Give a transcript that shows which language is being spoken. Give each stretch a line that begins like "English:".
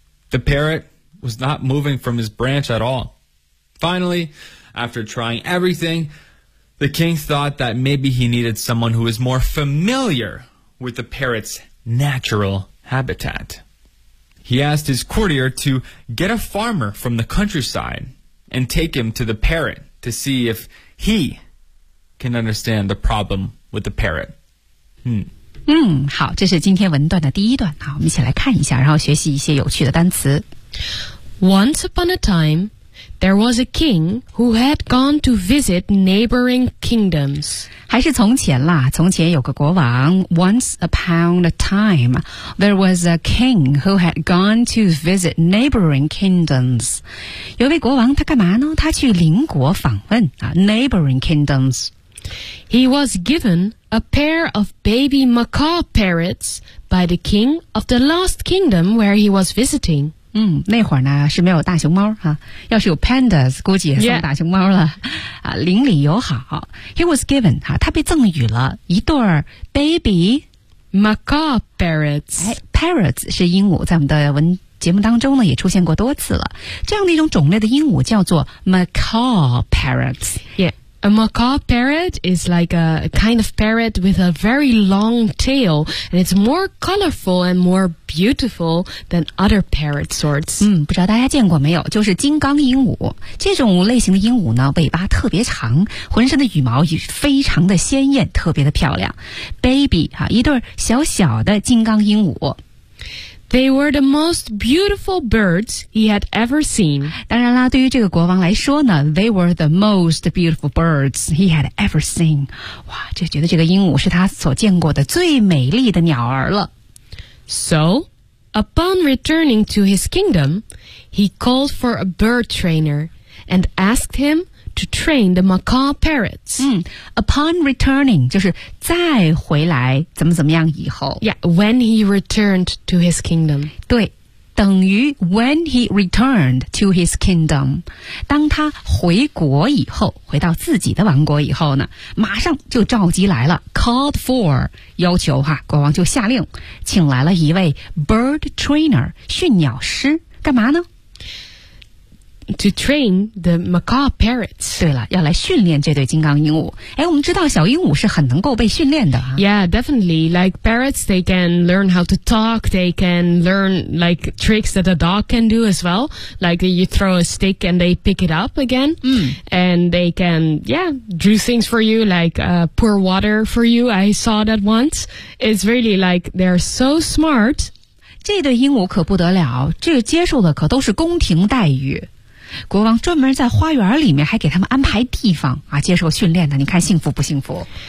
English: The parrot was not moving from his branch at all. Finally, after trying everything, the king thought that maybe he needed someone who was more familiar with the parrot's natural habitat. He asked his courtier to get a farmer from the countryside and take him to the parrot to see if he... can understand the problem with the parrot.
Chinese: 好，这是今天文段的第一段。好，我们一起来看一下，然后学习一些有趣的单词。
English: Once upon a time, there was a king who had gone to visit neighboring kingdoms.
Chinese: 还是从前啦，从前有个国王。
English: Once upon a time, there was a king who had gone to visit neighboring kingdoms.
Chinese: 有位国王，他干嘛呢？他去邻国访问啊 ，
English: neighboring kingdoms. He was given a pair of baby macaw parrots by the king of the last kingdom where he was visiting.
Chinese: 那会儿呢是没有大熊猫哈，要是有 pandas 估计也送大熊猫了。
English: Yeah.
Chinese: 啊，邻里友好。
English: He was given
Chinese: 哈，他被赠予了一对 baby
English: macaw parrots.
Chinese: 哎 ，parrots 是鹦鹉，在我们的文节目当中呢也出现过多次了。这样的一种种类的鹦鹉叫做 macaw parrots.
English: Yeah. A macaw parrot is like a kind of parrot with a very long tail, and it's more colorful and more beautiful than other parrot sorts.
Chinese: 不知道大家见过没有，就是金刚鹦鹉。这种类型的鹦鹉呢，尾巴特别长，浑身的羽毛也非常的鲜艳，特别的漂亮。 Baby, 一对小小的金刚鹦鹉。
English: They were the most beautiful birds he had ever seen.
Chinese: 当然啦，对于这个国王来说呢
English: ，they were the most beautiful birds he had ever seen.
Chinese: 哇，就觉得这个鹦鹉是他所见过的最美丽的鸟儿了。
English: So, upon returning to his kingdom, he called for a bird trainer and asked him to train the macaw parrots. Upon returning,
Chinese: 就是再回来怎么怎么样以后。
English: Yeah, when he returned to his kingdom.
Chinese: 对，等于
English: when he returned to his kingdom.
Chinese: 当他回国以后，回到自己的王国以后呢，马上就召集来了
English: called for,
Chinese: 要求哈，国王就下令，请来了一位
English: bird trainer,
Chinese: 训鸟师，干嘛呢？
English: To train the macaw parrots.
Chinese: 对了，要来训练这对金刚鹦鹉。哎，我们知道小鹦鹉是很能够被训练的啊。
English: Yeah, definitely. Like parrots, they can learn how to talk. They can learn like tricks that a dog can do as well. Like you throw a stick and they pick it up again. And they can, yeah, do things for you, like pour water for you. I saw that once. It's really like they're so smart.
Chinese: 这对鹦鹉可不得了，这接受的可都是宫廷待遇。国王专门在花园里面还给他们安排地方啊，接受训练的，你看幸福不幸福。